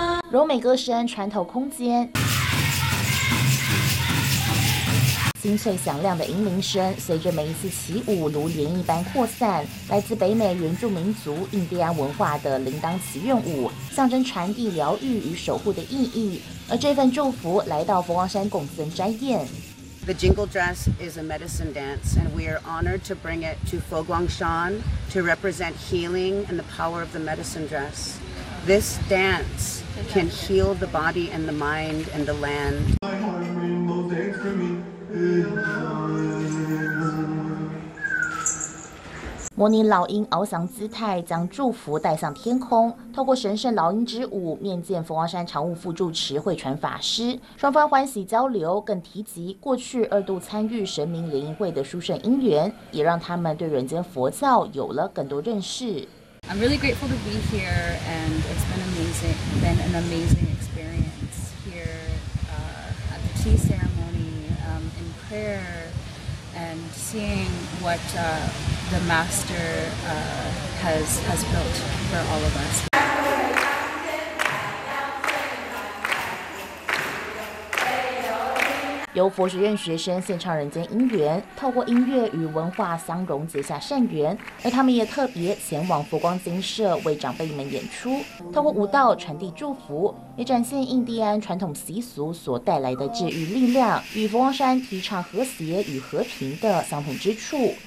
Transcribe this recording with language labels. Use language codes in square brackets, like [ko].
[zh] 柔美歌声穿透空间，清脆响亮的银铃声随着每一次起舞如涟漪般扩散。来自北美原住民族印第安文化的铃铛祈愿舞，象征传递疗愈与守护的意义。而这份祝福来到佛光山共僧斋宴。 [en] The jingle dress is a medicine dance, and we are honored to bring it to Fo Guang Shan to represent healing and the power of the medicine dress. This dance can heal the body and the mind and the land. [zh] 模拟老鹰翱翔姿态，将祝福带上天空。透过神圣老鹰之舞，面见佛光山常务副住持慧传法师，双方欢喜交流，更提及过去二度参与神明联谊会的殊胜因缘，也让他们对人间佛教有了更多认识。 [en] I'm really grateful to be here, and it's been an amazing experience here at the tea ceremony, in prayer, and seeing what the master has built for all of us. [zh] 由佛学院学生献唱人间因缘，透过音乐与文化相融，结下善缘。而他们也特别前往佛光精舍为长辈们演出，透过舞蹈传递祝福，也展现印第安传统习俗所带来的治愈力量，与佛光山提倡和谐与和平的相同之处。